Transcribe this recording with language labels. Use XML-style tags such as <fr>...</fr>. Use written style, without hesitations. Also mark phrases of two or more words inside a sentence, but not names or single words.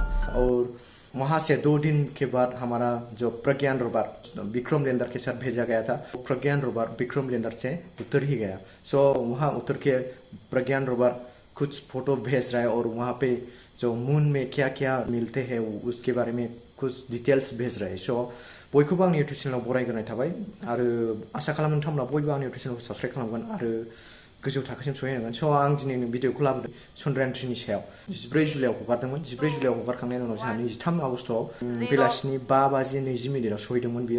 <hi>और वहां से 2 दिन के बाद हमारा जो प्रज्ञान रोवर विक्रम लैंडर के साथ भेजा गया था, प्रज्ञान रोवर विक्रम लैंडर से उतर ही गया। वहां उतर के प्रज्ञान रोवर कुछ फोटो भेज रहा है, और वहां पे जो मून में क्या क्या मिलते हैं उसके बारे में कुछ डिटेल्स भेज रहा है।</hi> <brx>बयखौबो आंनि इउटुब चेनेलाव बरायग्रोनाय थाबाय, आरो आसा खालामो नोंथांमोना बयबो आंनि इउटुब चेनेलखौ साबस्क्राइब खालामगोन आरो गोजौ थाखोसिम सहैनांगोन। आं दिनैनि भिडिअखौ लाबोदों चंद्रयान 3 नि सायाव। 14 जुलाइआव हगारदोंमोन। 14 जुलाइआव हगारखांनायनि उनाव जोंहा 23 अगस्टआव बेलासिनि 5:20 सहैदोंमोन बियो।</brx>